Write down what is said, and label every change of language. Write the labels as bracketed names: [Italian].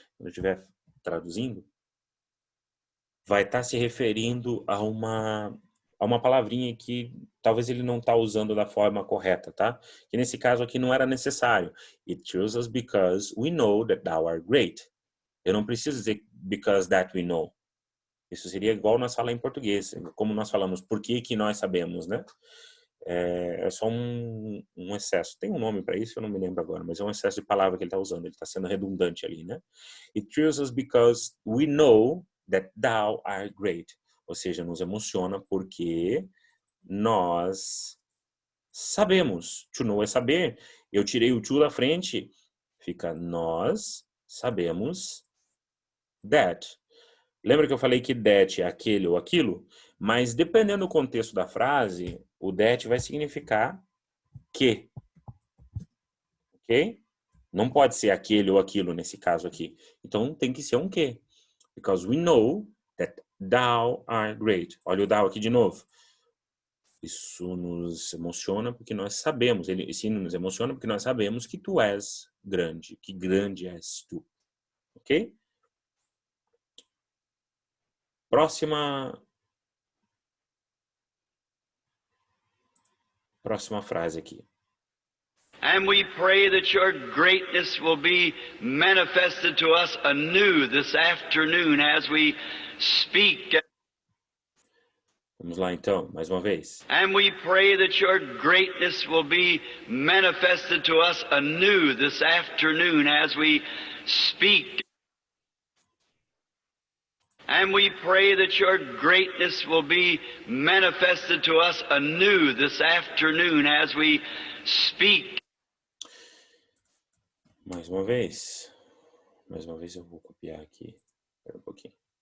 [Portuguese] Quando eu estiver traduzindo, vai estar se referindo a uma palavrinha que talvez ele não está usando da forma correta, tá? Que nesse caso aqui não era necessário. [English] It tells us because we know that thou art great. [Portuguese] Eu não preciso dizer [English] because that we know. [Portuguese] Isso seria igual nós falar em português. Como nós falamos, por que que nós sabemos, né? É só um excesso. Tem um nome para isso, eu não me lembro agora, mas é um excesso de palavra que ele está usando. Ele está sendo redundante ali, né? [English] It thrills us because we know that thou art great. [Portuguese] Ou seja, nos emociona porque nós sabemos. To know é saber. Eu tirei o to da frente, fica nós sabemos that. Lembra que eu falei que that é aquele ou aquilo? Mas dependendo do contexto da frase, o that vai significar que. Ok? Não pode ser aquele ou aquilo nesse caso aqui. Então tem que ser um que. [English] Because we know that thou art great. [Portuguese] Olha o thou aqui de novo. Isso nos emociona porque nós sabemos. Esse nos emociona porque nós sabemos que tu és grande. Que grande és tu. Ok? Próxima frase aqui. [English] And we pray that your greatness will be manifested to us anew this afternoon as we speak. [Portuguese] Vamos lá então, mais uma vez. [English] And we pray that your greatness will be manifested to us anew this afternoon as we speak. And we pray that your greatness will be manifested to us anew this afternoon as we speak. [Portuguese] Mais uma vez. Mais uma vez eu vou copiar aqui. Espera um pouquinho.